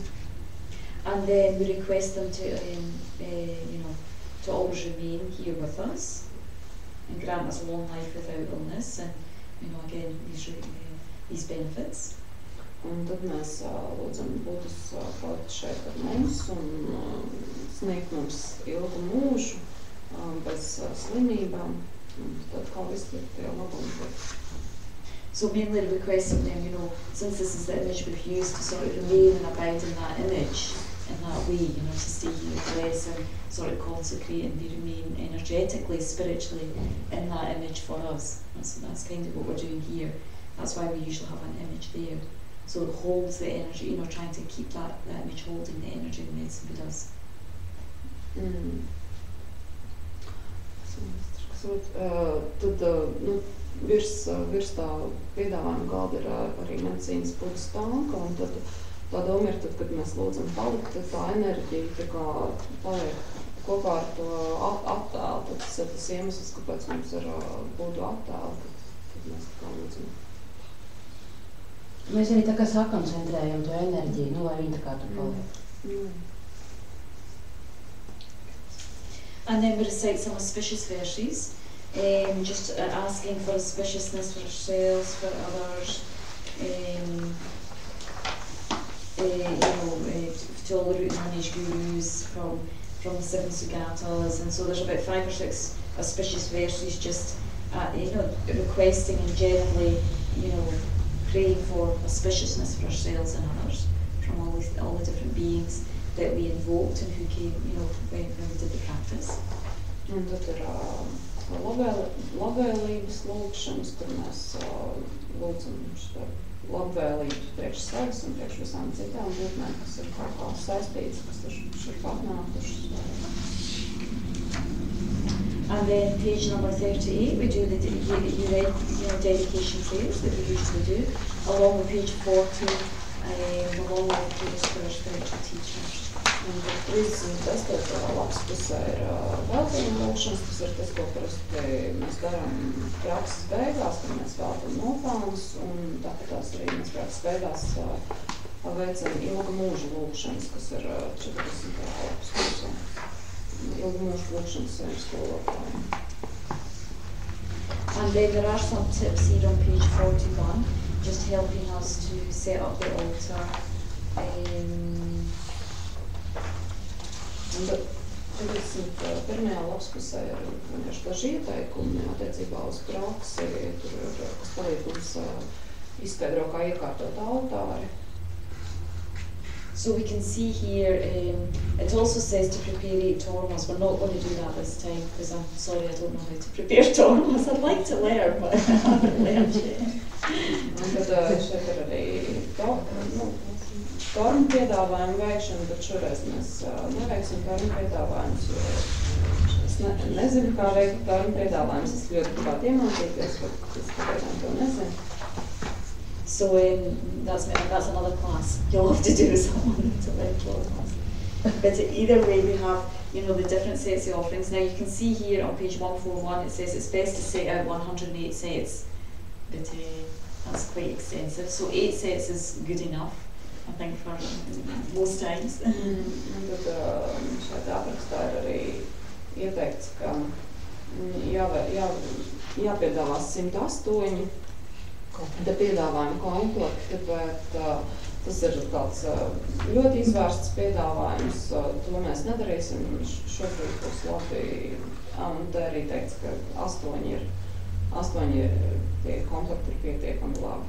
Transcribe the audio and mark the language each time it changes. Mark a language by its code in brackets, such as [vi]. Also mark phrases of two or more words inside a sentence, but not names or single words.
[en] And then we request them to always remain here with us and grant us a long life without illness, and again these benefits. [lv] Un tad mēs lūdzam Buddhas palikt šeit ar mums un sniegt mums ilgu mūžu bez slimībām, un tad kā visi tie labumi. [en] So mainly requesting them, since this is the image we've used, to sort of remain and abide in that image in that way, to stay here, bless and sort of consecrate and remain energetically, spiritually in that image for us. So that's kind of what we're doing here. That's why we usually have an image there. So it holds the energy, trying to keep that image holding the energy the Medicine Buddhas. [lv] Tad virs tā piedāvājuma galda ir arī medicīnas Buddhas tanka, un tad tā doma ir, kad mēs lūdzam palikt, tad tā enerģija tā kā paliek kopā ar to attēlu. Tas ir tas iemesls, kāpēc mums ir Buddha attēlu, tad mēs tā kā lūdzam. Mēs arī tā kā sakoncentrējam to enerģiju, lai viņi tā kā tur paliek. [en] And then we recite some auspicious verses, just asking for auspiciousness for ourselves, for others, to all the root lineage gurus from the 7 Sugatas, and so there's about 5 or 6 auspicious verses, just requesting and generally, praying for auspiciousness for ourselves and others from all the different beings that we invoked and who came, when we did the practice. [lv] Un tad ir labvēlības lūgšanas, kur mēs lūdzam šo labvēlību priekš sevis un priekš visām citām būtnēm, kas ir kaut kā saistītas, kas ir patnākušas. [en] And then page number 38, we do the dedication prayers that we usually do, along with page 40 along with those for our spiritual teachers. [lv] Un tad 36. lapas pusē ir veltījuma lūkšanas, tas ir tas, ko parasti mēs darām prakses beigās, kad mēs veltam nopelnus, un tāpat tās arī mēs prakses beigās veicam ilga mūža lūkšanas, kas ir 40. lapas pusē. Ilga mūža lūkšanas saviem skolotājiem. [en] And then there are some tips here on page 41, just helping us to set up the altar. [lv] Un tad 41. lapas pusē ir vienkārši daži ieteikumi attiecībā uz praksi, tur ir, kas palīdz mums izskaidro, kā iekārtot altāri. [en] So we can see here, it also says to prepare 8 tormas. We're not going to do that this time because I'm sorry I don't know how to prepare tormas. I'd like to learn, but I haven't learned yet. [lv] Un tad šeit ir arī tormu piedāvājumu veikšana, bet šoreiz mēs neveiksim tormu piedāvājumus, jo es nezinu, kā veikt tormu piedāvājumus. Es ļoti gribētu iemācīties, bet es pagaidām to nezinu. [en] So that's another class. You'll have to do someone to learn tormas. But either way, we have, you know, the different sets of offerings. Now you can see here on page 141, it says it's best to set out 108 sets, but that's quite extensive. So 8 sets is good enough, I think, for most times. [lv] Un tad šeit aprakstā ir arī ieteikts, ka jāpiedāvās 108 te piedāvājuma komplekti, bet tas ir tāds ļoti izvērsts piedāvājums, to mēs nedarīsim, šobrīd būs labi, un te arī teikts, ka 8 tie komplekti ir pietiekami labi.